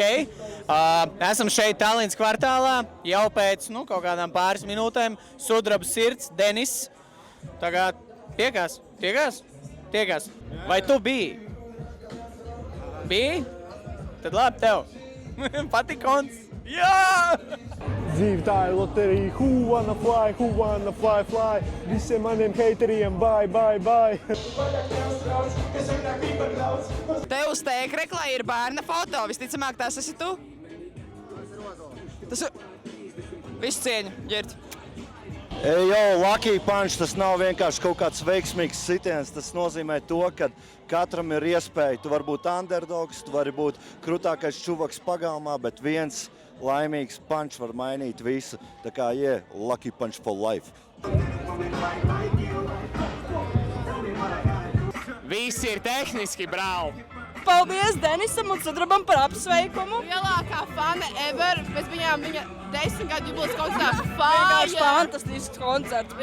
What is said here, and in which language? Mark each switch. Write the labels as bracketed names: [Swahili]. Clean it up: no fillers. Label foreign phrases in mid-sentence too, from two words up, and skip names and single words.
[Latvian] Esam šeit Tallinas kvartālā, jau pēc kaut kādām pāris minūtēm. Sudraba sirds, Denis. Tagad tiekās? Vai tu biji? Biji? Tad labi tev. Patikons! Jā! Dzīve tā ir loterija, [English] who wanna fly, fly. [Latvian] Visiem maniem hateriem, bye. Te uz tēkreklā ir bērna foto. Visticamāk, tas esi tu? Tas ir... Visu cieņu, ģirt. [English] Lucky punch, [Latvian] tas nav vienkārši kaut kāds veiksmīgs sitiens. Tas nozīmē to, ka katram ir iespēja. Tu vari būt underdogs, tu vari būt krutākais čuvaks pagalmā, bet viens laimīgs punch var mainīt visu. Tā kā, [English] lucky punch for life. [Latvian] Viss ir tehniski, brāl! Paldies Denisam un Sudrabam par apsveikumu. Lielākā fane ever. Pēc viņām viņa 10 gadu jubilejas koncertā. Vienkārši fantastisks koncerts.